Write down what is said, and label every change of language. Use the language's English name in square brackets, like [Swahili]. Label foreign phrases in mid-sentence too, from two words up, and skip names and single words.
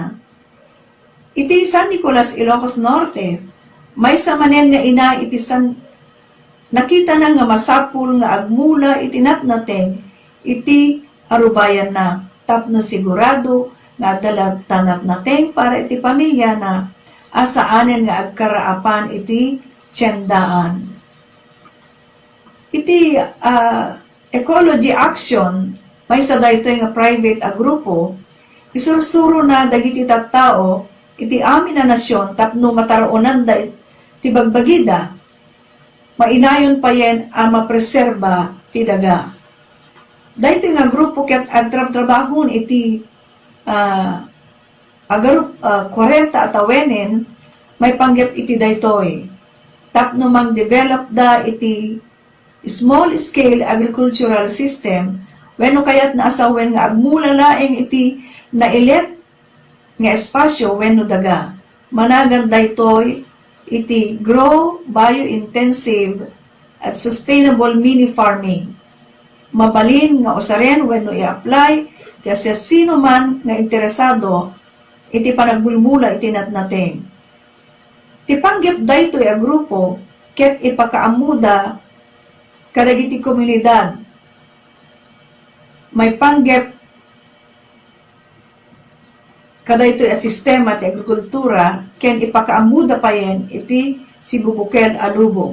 [Iloko] Iti San Nicolas, Ilocos Norte, may manen nga ina iti nakita na nga masapul nga agmula iti natnateng, iti arubayan na, tapno sigurado nga dalag tanat nateng para iti pamilya na asaanen nga agkaraapan iti tiyandaan. Iti [English] ecology action, [Iloko] may sa dayto nga private a grupo, isursuro na dagiti tattao, iti amin na nasyon, tapno mataronan da ti bagbagida, mainayon pa yen ang mapreserba ti daga. Dayto nga grupo ket agtrabahon iti 40 atawenen, may panggap iti daytoy. Tapno mang-develop da iti [English] small-scale agricultural system, [Iloko] wenno kayat na asawen nga agmula laeng iti nailet nga espasyo wenno daga. Managan daytoy iti [English] grow bio-intensive [Iloko] at [English] sustainable mini farming. [Iloko] Mabalin nga usaren wenno i-apply kasi sino man nga interesado iti panagbulmula iti natnateng. Ti panggep daytoy a grupo ket ipakaamuda kadagiti komunidad. May panggep kadaytoy a sistema ti agrikultura ken ipakaamuda pa yen iti sibubukel a lubong.